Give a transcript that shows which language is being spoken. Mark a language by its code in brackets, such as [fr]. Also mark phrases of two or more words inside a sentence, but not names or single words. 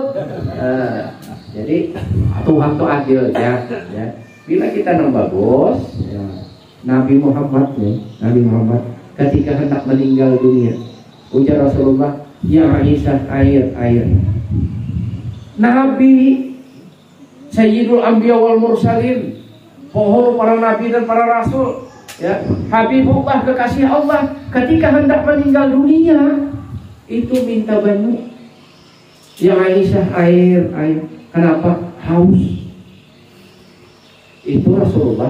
[id] Jadi Tuhan tuh adil ya. Bila kita bagus, ya. Nabi Muhammad ketika hendak meninggal dunia, ujar Rasulullah, ya Aisyah, air. [ar] نبي سيد الأنبياء والمرسلين, [id] pohon para nabi dan para rasul, ya, Habibullah kekasih Allah, ketika hendak meninggal dunia itu minta banyu. Ya Aisyah, air. Kenapa? Haus. Itu Rasulullah.